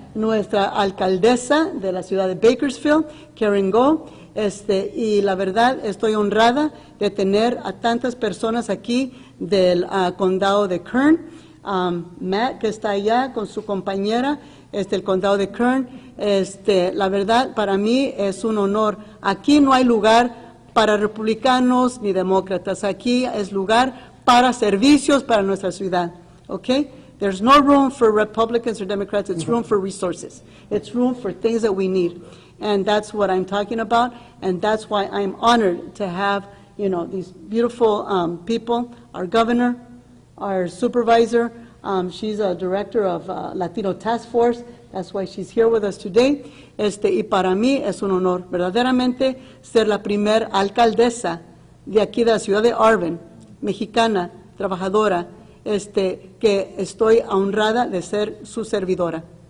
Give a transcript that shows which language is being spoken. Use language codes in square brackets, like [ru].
[es] Nuestra alcaldesa de la ciudad de Bakersfield, Karen County, y la verdad estoy honrada de tener a tantas personas aquí del condado de Kern, Matt que está allá con su compañera, el condado de Kern. La verdad para mí es un honor. Aquí no hay lugar para republicanos ni demócratas. Aquí es lugar para servicios para nuestra ciudad. [en] Okay? There's no room for Republicans or Democrats. It's room for resources. It's room for things that we need. And that's what I'm talking about. And that's why I'm honored to have, these beautiful people, our governor, our supervisor. She's a director of Latino Task Force. That's why she's here with us today. [es] Y para mí es un honor, verdaderamente, ser la primer alcaldesa de aquí de la ciudad de Irvine, mexicana, trabajadora, que estoy honrada de ser su servidora.